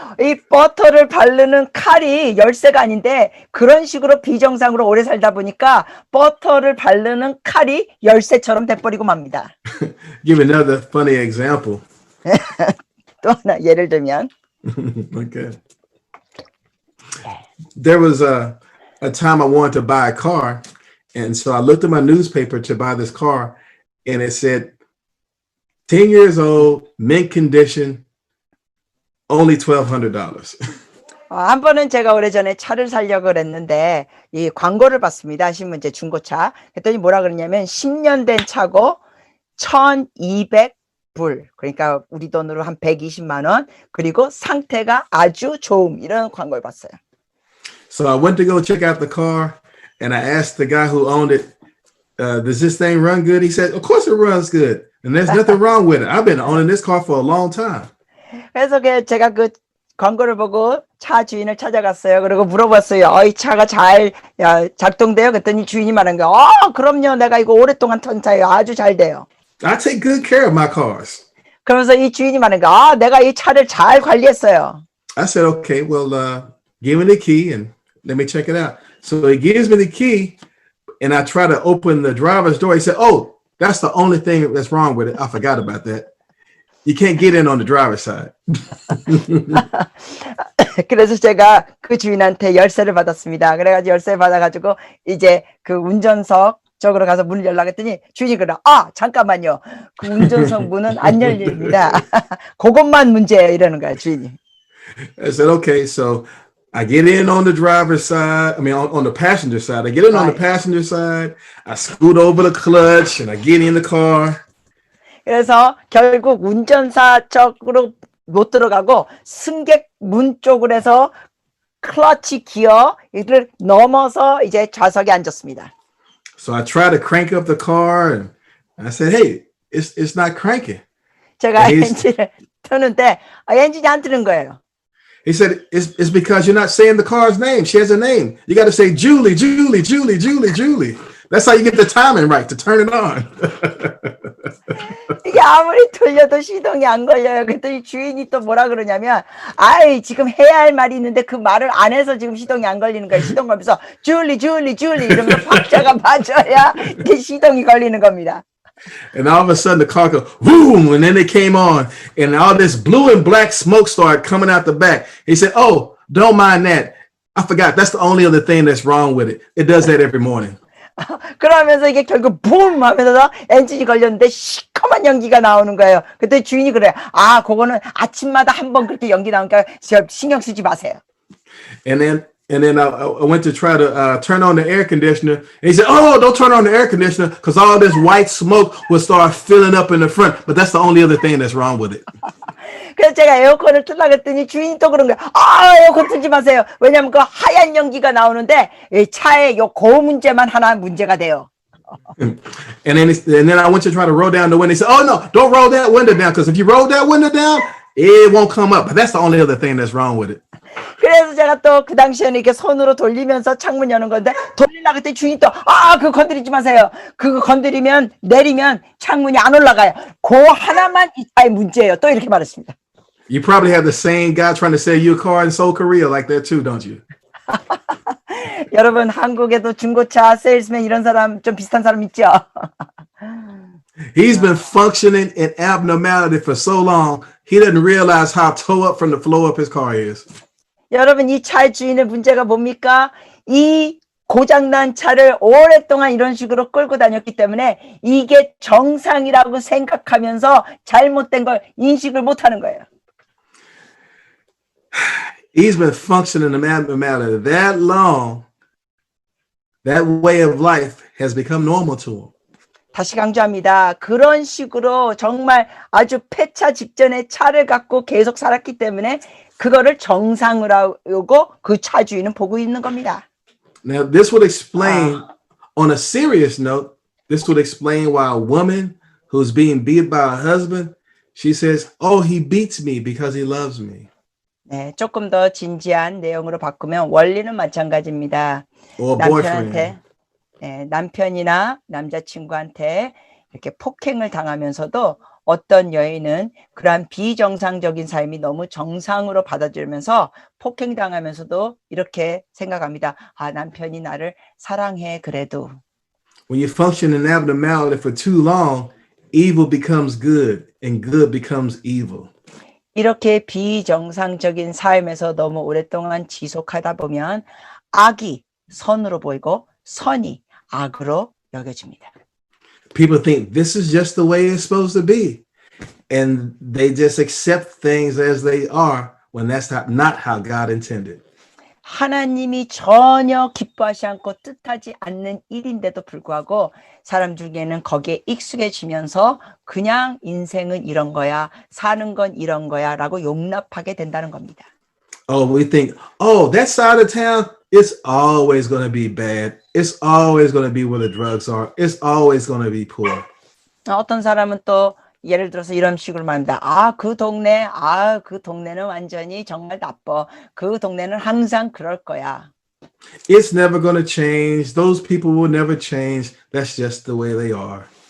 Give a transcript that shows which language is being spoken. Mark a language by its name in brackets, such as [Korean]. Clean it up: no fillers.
[Korean] 이 버터를 바르는 칼이 열쇠가 아닌데 그런 식으로 비정상으로 오래 살다 보니까 버터를 바르는 칼이 열쇠처럼 돼버리고 맙니다. [English] Give another funny example. [Korean] 또 하나 예를 들면 [English] Okay. There was a time I wanted to buy a car, and so I looked at my newspaper to buy this car, and it said 10 years old, mint condition, only $1,200. [Korean] 한 번은 제가 오래전에 차를 사려고 그랬는데 이 광고를 봤습니다. 신문제 중고차. 그랬더니 뭐라 그러냐면 10년 된 차고 1,200 불. 그러니까 우리 돈으로 한 120만 원. 그리고 상태가 아주 좋음. 이런 광고를 봤어요. [English] So I went to go check out the car, and I asked the guy who owned it, does this thing run good? He said, of course it runs good. And there's nothing wrong with it. I've been owning this car for a long time. [Korean] 그래서 제가 그 광고를 보고 차 주인을 찾아갔어요. 그리고 물어봤어요. 이 차가 잘 작동돼요? 그랬더니 주인이 말한 거예요. 그럼요. 내가 이거 오랫동안 탄 차예요. 아주 잘 돼요. [English] I take good care of my cars. [Korean] 그러면서 이 주인이 말한 거예요. 내가 이 차를 잘 관리했어요. [English] I said, okay, well, give me the key and let me check it out. So he gives me the key, and I try to open the driver's door. He said, oh, that's the only thing that's wrong with it. I forgot about that. You can't get in on the driver's side. [Korean] 그래서 제가 그 주인한테 열쇠를 받았습니다. 그래가지고 열쇠 받아가지고 이제 그 운전석 쪽으로 가서 문을 열라고 했더니 주인이 그래. 잠깐만요. 그 운전석 문은 안 열립니다. 그것만 문제예요. 이러는 거야, 주인이. [English] I said, okay, so I get in on the driver's side. I mean, on the passenger side. I get in on the passenger side. I scoot over the clutch and I get in the car. [Korean] 그래서 결국 운전사 쪽으로 못 들어가고 승객 문 쪽으로 해서 클러치 기어를 넘어서 이제 좌석에 앉았습니다. [English] So I try to crank up the car and I said, hey, it's not cranking. [Korean] 제가 엔진을 트는데 엔진이 안 트는 거예요. [English] He said, it's because you're not saying the car's name. She has a name. You got to say Julie, Julie, Julie, Julie, Julie. That's how you get the timing right to turn it on. [Korean] 이게 아무리 돌려도 시동이 안 걸려요. 그랬더니 주인이 또 뭐라 그러냐면 지금 해야 할 말이 있는데 그 말을 안 해서 지금 시동이 안 걸리는 거예요. 시동 걸면서 줄리 이러면서 박자가 맞아야 이게 시동이 걸리는 겁니다. [English] And all of a sudden the car goes boom, and then it came on, and all this blue and black smoke started coming out the back. He said, oh, don't mind that. I forgot. That's the only other thing that's wrong with it. It does that every morning. [Korean] 그러면서 이게 결국 붐 하면서 엔진이 걸렸는데 시커먼 연기가 나오는 거예요. 그때 주인이 그래요. 그거는 아침마다 한 번 그렇게 연기 나오니까 신경 쓰지 마세요. [English] And then I went to try to turn on the air conditioner. And he said, oh, don't turn on the air conditioner because all this white smoke will start filling up in the front. But that's the only other thing that's wrong with it. [Korean] 그래서 제가 에어컨을 틀라고 했더니 주인이 또 그런 거예요. 에어컨 틀지 마세요. 왜냐면 그 하얀 연기가 나오는데 이 차에 그 문제만 하나 문제가 돼요. [English] And then I went to try to roll down the window. He said, oh, no, don't roll that window down because if you roll that window down, it won't come up. But that's the only other thing that's wrong with it. [Korean] 그래서 제가 또 그 당시에는 이렇게 손으로 돌리면서 창문 여는 건데 돌리려고 했더니 주인이 또 그거 건드리지 마세요. 그거 건드리면 내리면 창문이 안 올라가요. 그 하나만 이 차의 문제예요. 또 이렇게 말했습니다. [English] You probably have the same guy trying to sell you a car in Seoul, Korea like that too, don't you? [Korean] 여러분 한국에도 중고차 세일스맨 이런 사람 좀 비슷한 사람 있죠? [English] He's been functioning in abnormality for so long, he doesn't realize how toe up from the floor up his car is. [Korean] 여러분 이 차의 주인의 문제가 뭡니까? 이 고장난 차를 오랫동안 이런 식으로 끌고 다녔기 때문에 이게 정상이라고 생각하면서 잘못된 걸 인식을 못하는 거예요. [English] He's been functioning in abnormality that long. That way of life has become normal to him. [Korean] 다시 강조합니다. 그런 식으로 정말 아주 폐차 직전에 차를 갖고 계속 살았기 때문에 그거를 정상으로 하고 그 차 주인은 보고 있는 겁니다. [English] Now, this would explain, on a serious note, this would explain why a woman who's being beat by her husband, she says, oh, he beats me because he loves me. [Korean] 네, 조금 더 진지한 내용으로 바꾸면 원리는 마찬가지입니다. [English] Or [Korean] 남편한테, 남편이나 남자친구한테 이렇게 폭행을 당하면서도 어떤 여인은 그러한 비정상적인 삶이 너무 정상으로 받아들면서 폭행당하면서도 이렇게 생각합니다. 남편이 나를 사랑해 그래도. [English] When you function in abnormality for too long, evil becomes good and good becomes evil. [Korean] 이렇게 비정상적인 삶에서 너무 오랫동안 지속하다 보면 악이 선으로 보이고 선이 악으로 여겨집니다. [English] People think this is just the way it's supposed to be. And they just accept things as they are when that's not how God intended. [Korean] 하나님이 전혀 기뻐하지 않고 뜻하지 않는 일인데도 불구하고 사람 중에는 거기에 익숙해지면서 그냥 인생은 이런 거야, 사는 건 이런 거야 라고 용납하게 된다는 겁니다. [English] Oh, we think, oh, that side of town, it's always going to be bad. It's always going to be where the drugs are. It's always going to be poor. [Korean] 어떤 사람은 또 예를 들어서 이런 식으로 말합니다. 그 동네는 완전히 정말 나빠. 그 동네는 항상 그럴 거야. [English] It's never going to change. Those people will never change. That's just the way they are.